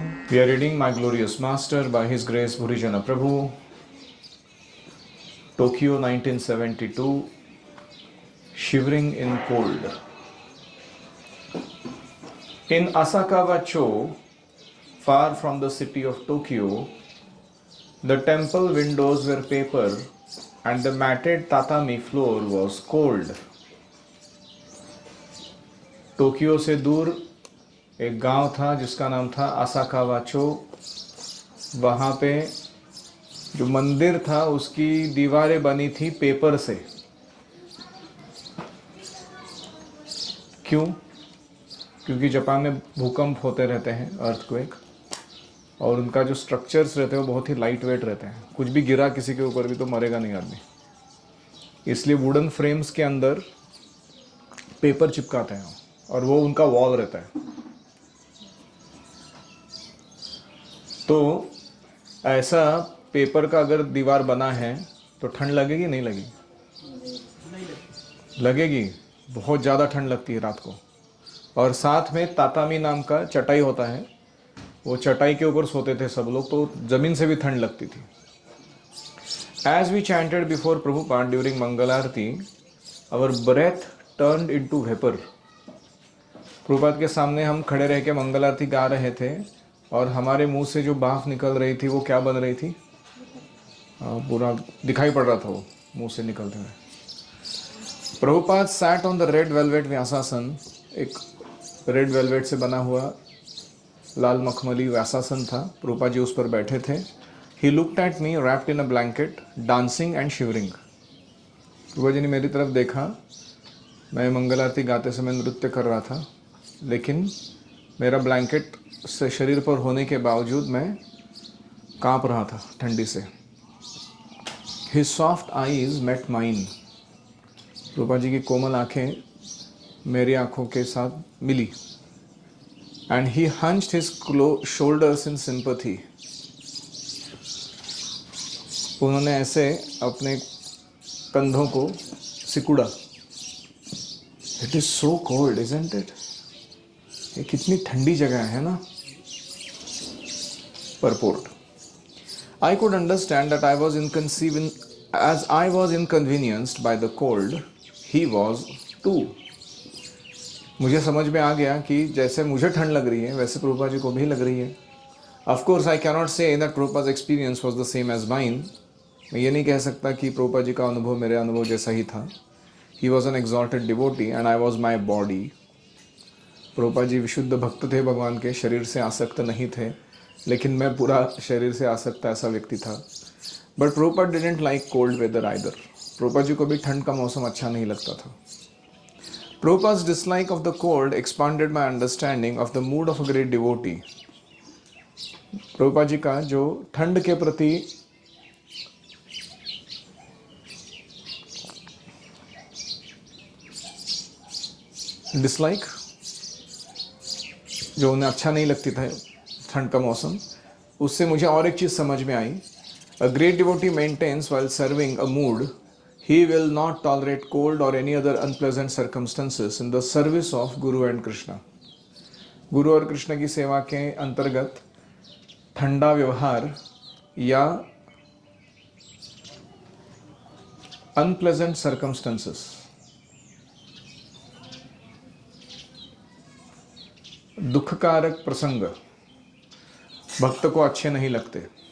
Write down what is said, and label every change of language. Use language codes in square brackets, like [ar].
[en] We are reading My Glorious Master by His Grace Bhurijana Prabhu, Tokyo 1972, Shivering in Cold. In Asakawa-cho, far from the city of Tokyo, the temple windows were paper and the matted tatami floor was cold. [hi] Tokyo से दूर एक गांव था जिसका नाम था आसाकावाचो। वहाँ पे जो मंदिर था उसकी दीवारें बनी थी पेपर से। क्यों? क्योंकि जापान में भूकंप होते रहते हैं, अर्थक्वेक, और उनका जो स्ट्रक्चर्स रहते हैं वो बहुत ही लाइट वेट रहते हैं। कुछ भी गिरा किसी के ऊपर भी तो मरेगा नहीं आदमी, इसलिए वुडन फ्रेम्स के अंदर पेपर चिपकाते हैं और वो उनका वॉल रहता है। तो ऐसा पेपर का अगर दीवार बना है तो ठंड लगेगी नहीं लगेगी? लगेगी, बहुत ज़्यादा ठंड लगती है रात को। और साथ में तातामी नाम का चटाई होता है, वो चटाई के ऊपर सोते थे सब लोग, तो ज़मीन से भी ठंड लगती थी। [en] As we chanted before Prabhupada during Mangal Aarti, our breath turned into vapor. [hi] Prabhupada के सामने हम खड़े रह के मंगल आरती गा रहे थे और हमारे मुंह से जो भाप निकल रही थी वो क्या बन रही थी? पूरा दिखाई पड़ रहा था वो मुंह से निकलते हुए। Prabhupada [en] sat on the red velvet [hi] व्यासासन, एक रेड वेलवेट से बना हुआ लाल मखमली व्यासासन था। प्रभुपाद जी उस पर बैठे थे। [en] He looked at me wrapped in a blanket dancing and shivering. [hi] Prabhupada ji ने मेरी तरफ देखा, मैं मंगल आरती गाते समय नृत्य कर रहा था, लेकिन मेरा ब्लैंकेट से शरीर पर होने के बावजूद मैं कांप रहा था ठंडी से। [en] His soft eyes met mine. [hi] रूपा जी की कोमल आंखें मेरी आंखों के साथ मिली। [en] And he hunched his shoulders in sympathy. [hi] उन्होंने ऐसे अपने कंधों को सिकुड़ा। [en] It is so cold, isn't it? [hi] ये कितनी ठंडी जगह है ना? [en] Purport. I could understand that as I was inconvenienced by the cold, he was too. [hi] मुझे समझ में आ गया कि जैसे मुझे ठंड लग रही है वैसे प्रभुपाद जी को भी लग रही है। [en] Of course, I cannot say that Prabhupada's experience was the same as mine. [hi] मैं ये नहीं कह सकता कि प्रभुपाद जी का अनुभव मेरे अनुभव जैसा ही था। [en] He was an exalted devotee and I was my body. [hi] Prabhupada ji विशुद्ध भक्त थे, भगवान के शरीर से आसक्त नहीं थे, लेकिन मैं पूरा शरीर से आसक्त ऐसा व्यक्ति था। [en] But Prabhupada didn't like cold weather either. [hi] Prabhupada ji को भी ठंड का मौसम अच्छा नहीं लगता था। [en] Prabhupada's dislike of the cold expanded my understanding of the mood of a great devotee. [hi] Prabhupada ji का जो ठंड के प्रति डिसलाइक, जो उन्हें अच्छा नहीं लगती था ठंड का मौसम, उससे मुझे और एक चीज़ समझ में आई। [en] A great devotee maintains while serving a mood, he will not tolerate cold or any other unpleasant circumstances in the service of Guru and Krishna. [hi] गुरु और कृष्ण की सेवा के अंतर्गत ठंडा व्यवहार या [en] unpleasant circumstances, [hi] दुखकारक प्रसंग भक्त को अच्छे नहीं लगते।